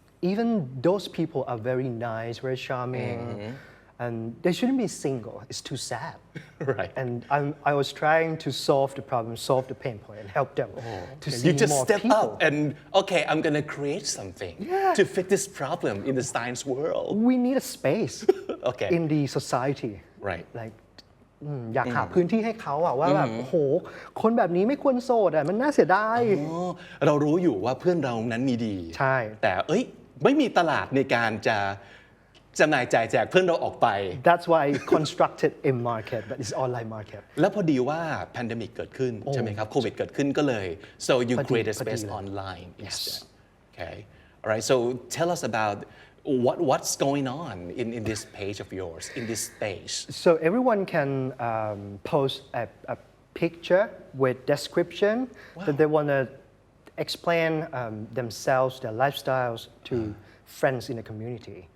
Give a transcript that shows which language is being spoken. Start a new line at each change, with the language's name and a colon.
English: Even those people are very nice, very charming, and they shouldn't be single. It's too sad. Right. And I was trying to solve the problem, solve the pain point, and help them to see You just more step people. up and, okay, I'm going to create something to fix this problem in the science world. We need a space Okay. in the society. Right.
Thai: Like อยากหาพื้นที่ให้เขาอะว่าแบบโอ้โหคนแบบนี้ไม่ควรโสดอะมันน่าเสียดาย เรารู้อยู่ว่าเพื่อนเรานั้นมีดี ใช่ แต่ไม่มีตลาดในการจะจำหน่ายจ่ายแจกเพื่อนเราออกไป
English: That's why I constructed a market, but it's online market.
Thai: แล้วพอดีว่า pandemic เกิดขึ้นใช่ไหมครับโควิดเกิดขึ้นก็เลย
English: so you create a space online instead. Okay. All right. So tell us about what's going on in this page of yours, in this space. So everyone can post a picture with description that they want to explain themselves, their lifestyles to friends in the community.